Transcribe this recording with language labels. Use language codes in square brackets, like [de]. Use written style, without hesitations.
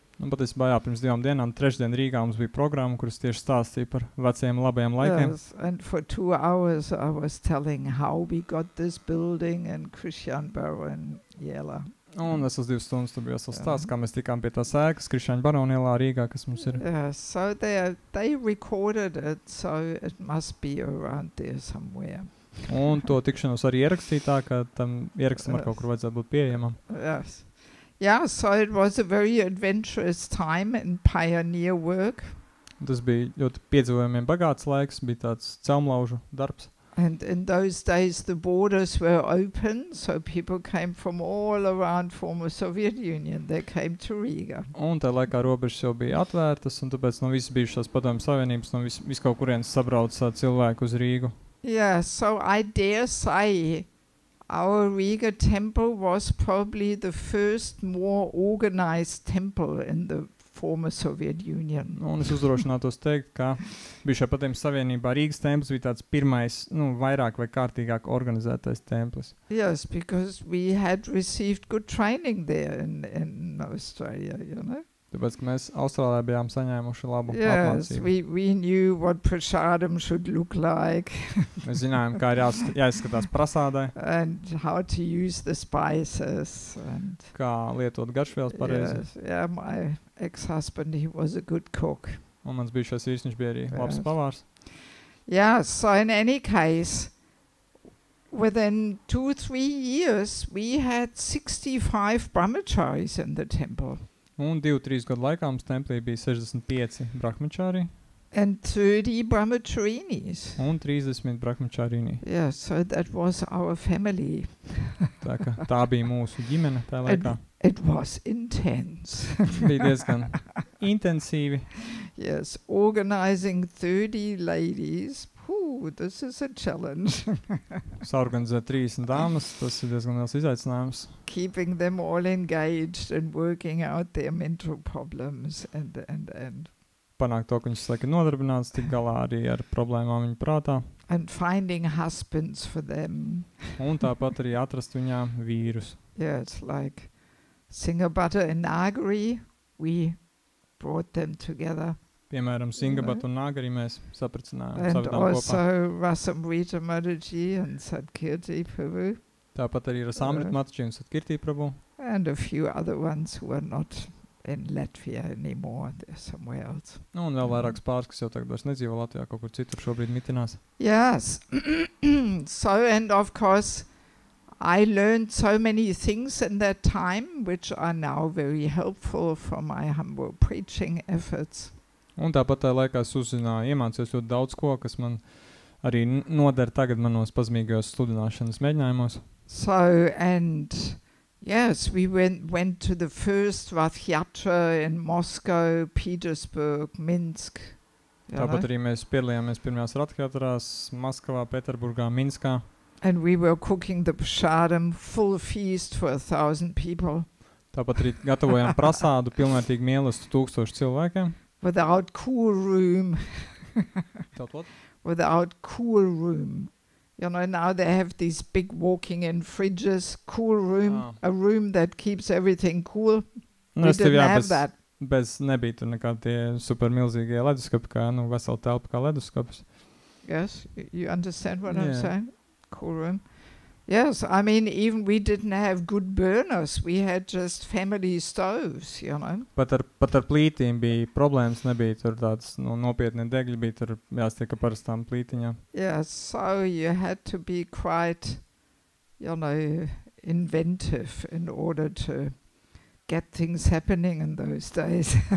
[lv] Un patiesībā jā, pirms 2 dienām, trešdien Rīgā mums bija programma, kuras tieši stāstīja par vecajiem labajiem laikiem. [en] Yes, and for 2 hours I was telling how we got this building and Christian Baron Jela. [lv] Un es uz 2 stundas tur bija stāsts, kā mēs tikām pie tās ēkas Krišāņa Baronielā Rīgā, kas mums ir. [en] Yeah, so they recorded it, so it must be around there somewhere. [lv] Un to tikšanos arī ierakstīja tā, ka tam ierakstam ar kaut kur vajadzētu būt pieejamam. [en] Yes. Yeah, so it was a very adventurous time and pioneer work. [lv] Tas bija ļoti piedzīvojumiem bagāts laiks, bija tāds celmlaužu darbs. [en] And in those days the borders were open, so people came from all around former Soviet Union. They came to Riga. [lv] Un tā laikā robežas jau bija atvērtas, un tāpēc no visas bijušās Padomju Savienības, no vis kaut kurienes sabrauca cilvēku uz Rīgu. [en] Yeah, so I dare say our Riga temple was probably the first more organized temple in the former Soviet Union. [lv] Un es uzdrošinātos teikt, ka bijušajā Padomju Savienībā Rīgas templis bija tāds pirmais, vairāk vai kārtīgāk organizētais templis. [en] Yes, because we had received good training there in Australia, you know. [lv] Tāpēc, ka mēs Austrālijā bijām saņēmuši labu [en] Yes, [lv] apmācību. [en] we knew what prasadam should look like. [lv] Mēs zinājām, kā ir jāizskatās prasādai, [en] And how to use the spices. And [lv] kā lietot garšvielas pareizi. [en] yes, yeah, my ex-husband, he was a good cook. [lv] Un mans bijušais vīrs, viņš bija arī labs [en] Yes. [lv] pavārs. [en] Yeah, so in any case, within 2-3 years, we had 65 brahmacharis in the temple. [lv] Un 2-3 gadu laikā mums templī bija 65 brahmačāri [en] And 30 brahmacharinis. [lv] un 30 brahmačārīni. [en] Yeah, so that was our family. [lv] Tā bija mūsu ģimene tā laikā. [en] It was intense. [lv] Bija diezgan intensīvi. [en] Yes, organizing 30 ladies. Ooh, this is a challenge. [lv] Saorganizēt 30 dāmas, tas ir diezgan liels izaicinājums. [en] Keeping them all engaged and working out their mental problems and [lv] Panākt to, ka viņas laika nodarbināts, tik galā arī ar problēmām viņa prātā. [en] finding husbands for them. [lv] Un tāpat arī atrast viņām vīrus. [en] Yeah, it's like Singapore and Nagari, we brought them together. [lv] Piemēram, Singabat un Nagari mēs sapricinājām, [en] And [lv] savedām kopā. [en] also Rasamrita Mataji and Sadkirti Prabhu. [lv] Tāpat arī ar Samrit Mataji un Satkirti Prabhu. [en] And a few other ones who are not in Latvia anymore. They're somewhere else. [lv] Un vēl vairākas pāris, kas jau tagad vairs nedzīvo Latvijā, kaut kur citur šobrīd mitinās. [en] Yes. So, and of course, I learned so many things in that time, which are now very helpful for my humble preaching efforts. [lv] Un tāpat tā laikā es uzzināju, iemācījos ļoti daudz ko, kas man arī noder tagad manos pazemīgajos sludināšanas mēģinājumos. [en] So, and yes, we went to the first Rath Yatra in Moscow, Petersburg, Minsk. you [lv] Tāpat [en] know. [lv] arī mēs piedalījāmies pirmajās Rathjatrās Maskavā, Peterburgā, Minskā. [en] And we were cooking the prasadam, full feast for 1,000 people, [lv] Tāpat arī gatavojām prasādu pilnvērtīgi mīlestību 1000 cilvēkiem. [en] without cool room. [lv] Tāpat. [en] Without cool room. You know, now they have these big walking-in fridges, cool room, Ah. a room that keeps everything cool. [lv] Nu, [en] We [lv] es tev [en] didn't have [lv] bez, [en] that. [lv] bez nebija tur nekādi tie super milzīgie leduskapi, kā vesela telpa kā leduskapis. [en] Yes, you understand what I'm Yeah. saying? Cool room. Yes, I mean, even we didn't have good burners. We had just family stoves, you know. [lv] Pat ar plītīm bija problēmas, nebija tur tāds nopietni degļi, bija tur jāstiek ar parastām plītiņām. [en] Yes, so you had to be quite, you know, inventive in order to get things happening in those days.